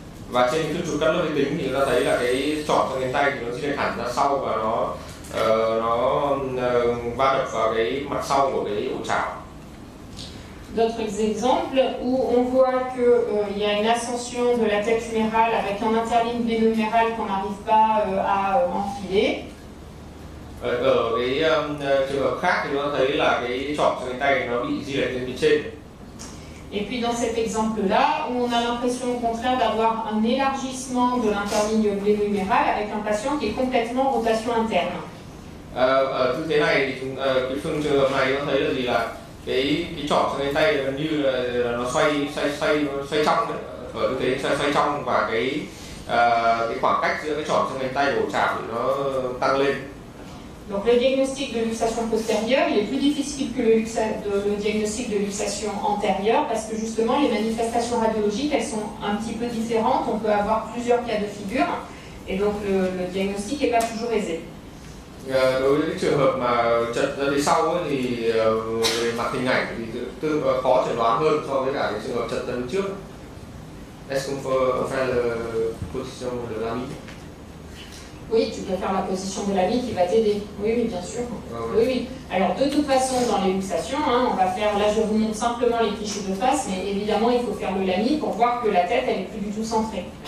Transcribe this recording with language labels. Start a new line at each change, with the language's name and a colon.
Vietnamese: Và trên phim chụp cắt lớp vi tính thì chúng ta thấy là cái trỏm xương cánh tay thì nó di lệch hẳn ra sau và nó va đập vào cái mặt sau của cái ổ chảo.
French: D'autres exemples où on voit qu'il y a une ascension de la tête humérale avec un interligne gléno-humérale qu'on n'arrive pas à enfiler.
Vietnamese: Ở cái trường hợp khác thì chúng ta thấy là cái trỏm xương cánh tay nó bị di lệch lên phía trên.
French: Et puis dans cet exemple-là, où on a l'impression au contraire d'avoir un élargissement de l'interligne gléno-humérale avec un patient qui est complètement en rotation interne.
Vietnamese: Ở tư thế này thì cái trường hợp này chúng ta thấy là gì, là cái trỏm xương cánh tay gần như là nó xoay trong đấy, ở tư thế xoay trong, và cái khoảng cách giữa cái trỏm xương cánh tay và ổ chảo thì nó tăng lên.
French: Donc le diagnostic de luxation postérieure, il est plus difficile que le diagnostic de luxation antérieure parce que justement les manifestations radiologiques, elles sont un petit peu différentes, on peut avoir plusieurs cas de figure et donc le diagnostic n'est pas toujours aisé.
Vietnamese: Đối với cái trường hợp mà chật ra phía sau ấy, thì về mặt hình ảnh thì khó chẩn đoán hơn so với cả cái trường hợp chật ra phía trước.
French: Est-ce qu'on fait la position de la mie? Oui, tu peux faire la position de la mie qui va t'aider. Oui, oui, bien sûr. Oui, oui. Alors, de toute façon, dans les luxations, on va faire, là je vous montre simplement les clichés de face, mais évidemment, il faut faire le lami pour voir que la tête, elle est plus du tout centrée.